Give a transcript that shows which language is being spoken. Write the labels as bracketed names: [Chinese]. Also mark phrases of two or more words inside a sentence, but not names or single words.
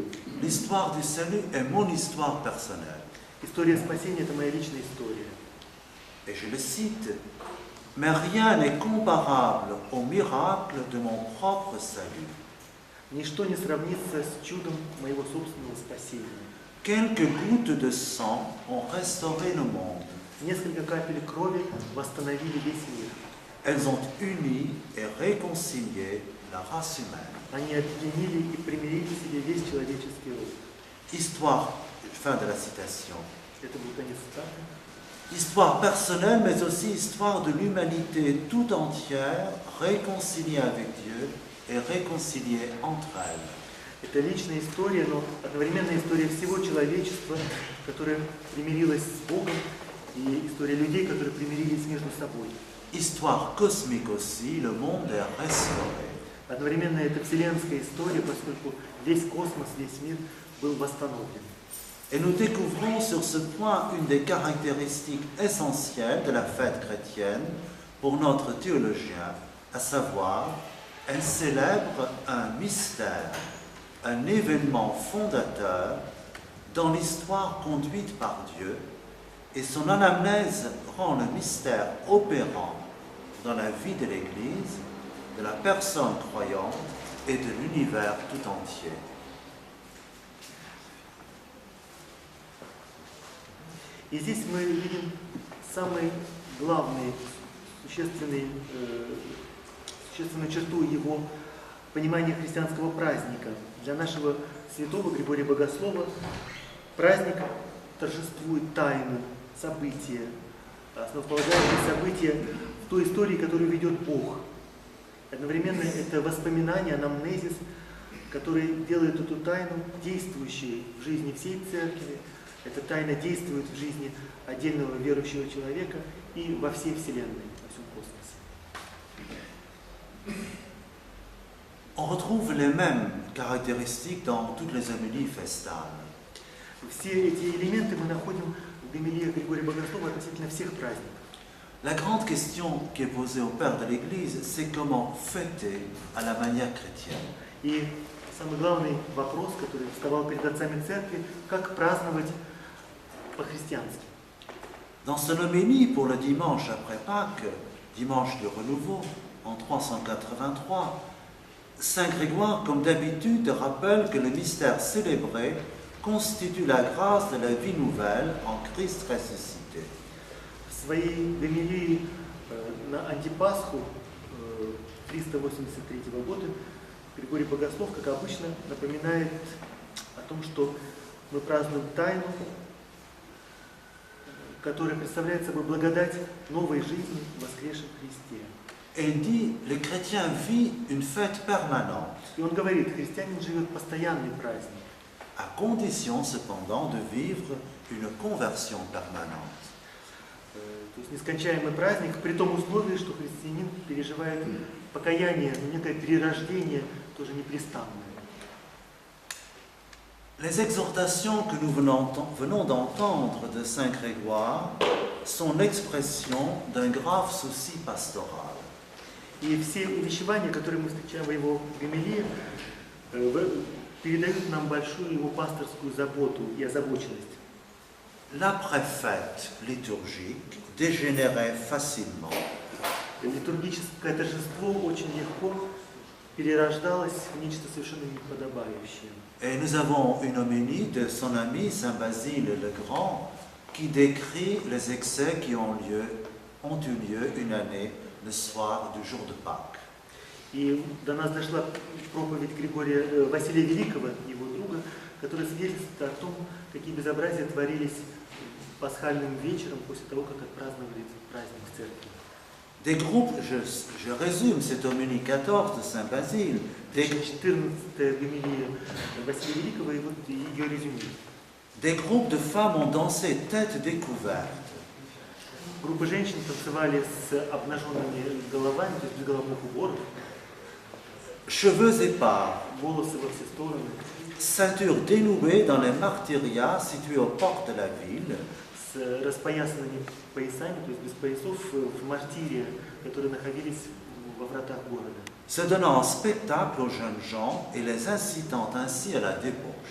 [French] L'histoire du salut est mon histoire personnelle. [Russian] История спасения – это моя личная история. [French] Et je le cite, mais rien n'est comparable au miracle de mon propre salut. [Russian] Ничто не сравнится с чудом моего собственного спасения. [French] Quelques gouttes de sang ont restauré le monde. [Russian] Несколько капель крови восстановили весь мир. [French] Elles ont uni et réconcilié la race humaine. [Russian] Они объединили и примирили в себе весь человеческий род. [French] Histoire, fin de la citation. [Russian] Это был конец цитаты. [French] Histoire personnelle, mais aussi histoire de l'humanité tout entière, réconciliée avec Dieu et réconciliée entre elles. [Russian] Это личная история, но одновременно история всего человечества, которое примирилось с Богом, и история людей, которые примирились между собой. [French] Histoire cosmique aussi, le monde est restauré. [Russian] Одновременно это вселенская история, поскольку весь космос, весь мир был восстановлен. [French] Et nous découvrons sur ce point une des caractéristiques essentielles de la fête chrétienne pour notre théologien, à savoir, elle célèbre un mystère, un événement fondateur dans l'histoire conduite par Dieu, et son anamnèse rend le mystère opérant dans la vie de l'Église, de la personne croyante et de l'univers tout entier. [Russian] И здесь мы видим самый главный, существенную черту его понимания христианского праздника. Для нашего святого Григория Богослова праздник торжествует тайну, события, основополагающие события в той истории, которую ведет Бог. Одновременно это воспоминание, анамнезис, который делает эту тайну действующей в жизни всей церкви. Эта тайна действует в жизни отдельного верующего человека и во всей Вселенной, во всем космосе. [French] On retrouve les mêmes caractéristiques dans toutes les homélies festales. [Russian] Все эти элементы мы находим в гомилиях Григория Богослова относительно всех праздников. [French] La grande question qui est posée au Père de l'Église, c'est comment fêter à la manière chrétienne. [Russian] И самый главный вопрос, который вставал перед отцами церкви, как праздновать по-христиански. [French] Dans son homélie pour le dimanche après Pâques, dimanche du renouveau, en 383, Saint Grégoire, comme d'habitude, rappelle que le mystère célébré constitue la grâce de la vie nouvelle en Christ ressuscité. [Russian] В своей гомилии на антипасху 383 года Григорий Богослов, как обычно, напоминает о том, что мы празднуем тайну, которая представляет собой благодать новой жизни в воскресшем Христе. [French] Et il dit, le chrétien vit une fête permanente, [Russian] И он говорит, христианин живет постоянный праздник, [French] à condition cependant de vivre une conversion permanente. [Russian] то есть нескончаемый праздник, при том условии, что христианин переживает покаяние, некое перерождение, тоже непрестанное. [French] Les exhortations que nous venons d'entendre de Saint Grégoire sont l'expression d'un grave souci pastoral. [Russian] И все увещевания, которые мы встречаем в его гомилии, передают нам большую его пасторскую заботу и озабоченность. [French] L'après-fête liturgique dégénérait facilement. [Russian] Литургическое торжество очень легко перерождалось в нечто совершенно неподобающее. [French] Et nous avons une homélie de son ami Saint Basile le Grand qui décrit les excès qui ont eu lieu une année le soir du jour de Pâques. [Russian] И до нас дошла проповедь Василия Великого, его друга, которая свидетельствует о том, какие безобразия творились пасхальным вечером после того, как отпраздновали праздник в церкви. [French] Des groupes, je résume cette homélie 14 de Saint Basile. [Russian] 14-я гомилия Василия Великого, и вот ее резюме. [French] Des groupes de femmes ont dansé tête découverte. [Russian] Группы женщин танцевали с обнаженными головами, то есть без головных уборов. [French] Cheveux épars, [Russian] волосы во все стороны, [French] ceinture dénouée dans les martyriats situés aux portes de la ville, [Russian] с распоясанными поясами, то есть без поясов, в мартире, которые находились во вратах города. [French] se donnant en spectacle aux jeunes gens et les incitant ainsi à la débauche.